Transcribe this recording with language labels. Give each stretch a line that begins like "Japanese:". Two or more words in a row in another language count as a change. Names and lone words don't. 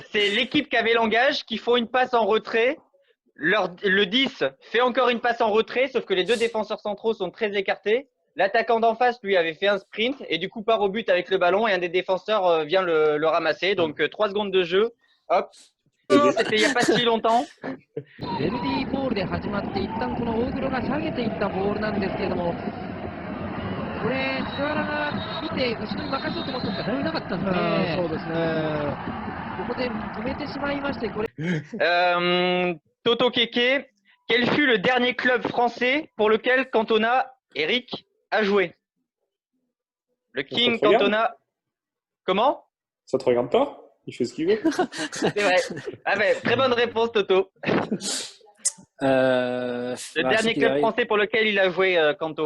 French: C'est l'équipe qui avait l'engage qui font une passe en retrait. Le 10 fait encore une passe en retrait, sauf que les deux défenseurs centraux sont très écartés. L'attaquant d'en face, lui, avait fait un sprint et du coup part au but avec le ballon et un des défenseurs vient le ramasser. Donc 3 secondes de jeu. Hop. C'était il n'y a pas si longtemps.
Japanese: ベルディボールで始まって一旦この大黒が下げていったボールなんですけれども、これ菅原が見て後ろに任せようと思ったんですが誰もいなかったんですね。そうですね。ここで止めてしまいましてこれ。
French: Toto Keke, quel fut le dernier club français pour lequel Cantona, Eric, a joué? Le King Ça te regarde Cantona. Comment? Ça te regarde pas? Il fait ce qu'il veut. C'est vrai. Ah ben, très bonne réponse, Toto. Le dernier club français pour lequel il a joué, Canto.